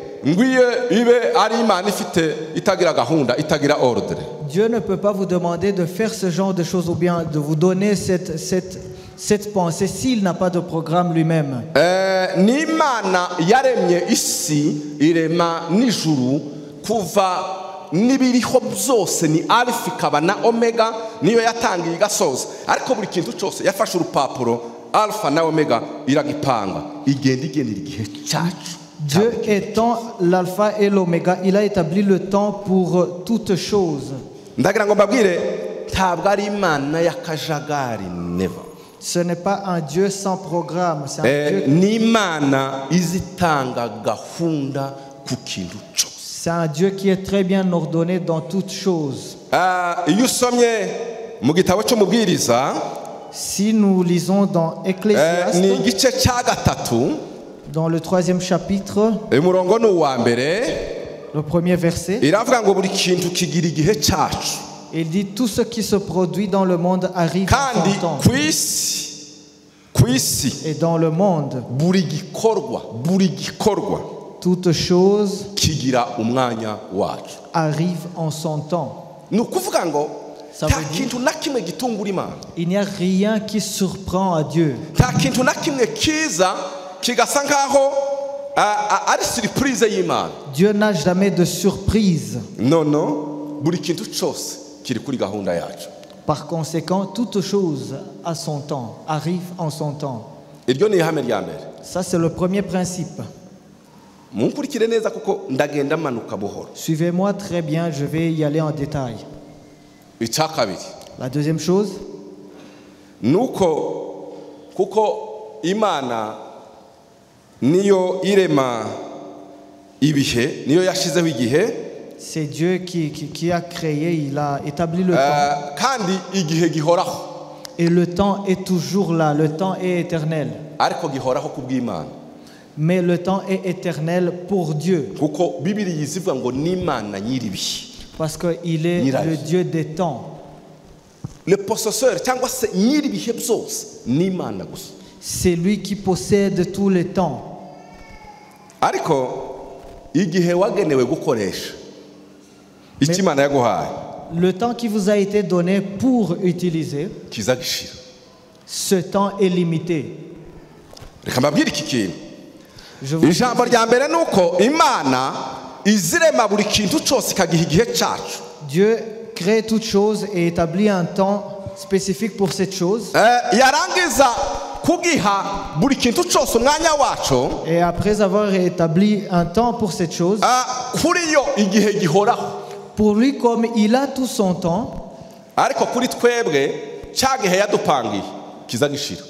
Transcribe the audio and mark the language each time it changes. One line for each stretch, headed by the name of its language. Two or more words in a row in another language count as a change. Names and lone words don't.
French: Dieu ne peut pas vous demander de faire ce genre de choses ou bien de vous donner cette pensée s'il n'a pas de programme lui-même.
Kinyarwanda: n'ibiriho byose ni alpha ikaba na omega niyo yatangiye igasoza ariko buri kintu cyose yafashe urupapuro alpha na omega iragipanga igenda igendera igihe cyacu.
French: Dieu étant l'alpha et l'oméga, il a établi le temps pour toutes choses.
Kinyarwanda: ndagira ngo mbabwire ntabwo ari Imana y'akajagari, never.
French: Ce n'est pas un Dieu sans programme, c'est un Dieu
Kinyarwanda: ni Imana izitanga gahunda ku kintu cyose.
French: C'est un Dieu qui est très bien ordonné dans toutes choses.
Kinyarwanda: iyo usomye mu gitabo cy'umubwiriza,
French: si nous lisons dans Ecclésiaste,
Kinyarwanda: ni igice cya gatatu,
French: dans le 3e chapitre,
Kinyarwanda: umurongo ni uwa mbere,
French: le premier verset,
Kinyarwanda: iravuga ngo buri kintu kigira igihe cyacu.
French: Il dit tout ce qui se produit dans le monde arrive en son temps. Et dans le monde,
Kinyarwanda: buri gikorwa
French: toute chose
Kinyarwanda: kigira umwanya wacu,
French: arrive en son temps.
Kinyarwanda: ni ukuvuga ngo
French: Ça
Kinyarwanda: nta
French: veut dire
Kinyarwanda: kintu na kimwe gitungura imana,
French: il n'y a rien qui surprend à Dieu.
Kinyarwanda: nta kintu na kimwe kiza kigasa nkaho ari surprise y'imana.
French: Dieu n'a jamais de surprise.
Kinyarwanda: No, buri kintu cyose kiri kuri gahunda yacu.
French: Par conséquent, toute chose à son temps, arrive en son temps.
Kinyarwanda: Iryo ni ihame rya mbere.
French: Ça, c'est le premier principe.
Kinyarwanda: Munkurikire neza kuko ndagenda manuka buhoro.
French: Suivez-moi très bien, je vais y aller en détail.
Kinyarwanda: Icya kabiri,
French: La deuxième chose,
Kinyarwanda: nuko kuko imana niyo irema ibihe, niyo yashizeho igihe,
French: c'est Dieu qui a créé, il a établi le temps.
Kinyarwanda: kandi igihe gihoraho,
French: Et le temps est toujours là, le temps est éternel.
Kinyarwanda: ariko gihoraho kubw'Imana.
French: Mais le temps est éternel pour Dieu.
Kinyarwanda: Kuko Bibiliya izivuga ngo n'Imana nyiribihe.
French: Parce qu'il est le Dieu des temps. Le possesseur
Kinyarwanda: cyangwa se nyiribihe byose n'Imana gusa.
French: C'est lui qui possède tous les temps.
Kinyarwanda: Ariko igihe wagenewe gukoresha icyo Imana yaguhaye,
French: le temps qui vous a été donné pour utiliser,
Kinyarwanda: kiza gishira.
French: ce temps est limité.
Kinyarwanda: Reka mbabwire iki kintu.
French: Je vous
Kinyarwanda: Ijambo rya mbere nuko Imana izirema buri kintu cyose ikagiha igihe cyacu.
French: Dieu crée toute chose et établit un temps spécifique pour cette chose.
Kinyarwanda: Yarangiza kugiha buri kintu cyose umwanya wacu.
French: Et après avoir établi un temps pour cette chose,
Kinyarwanda: Kuri yo igihe gihoraho.
French: pour lui, comme il a tout son temps,
Kinyarwanda: Ariko kuri twebwe cya gihe yadupangiye kiza gishira.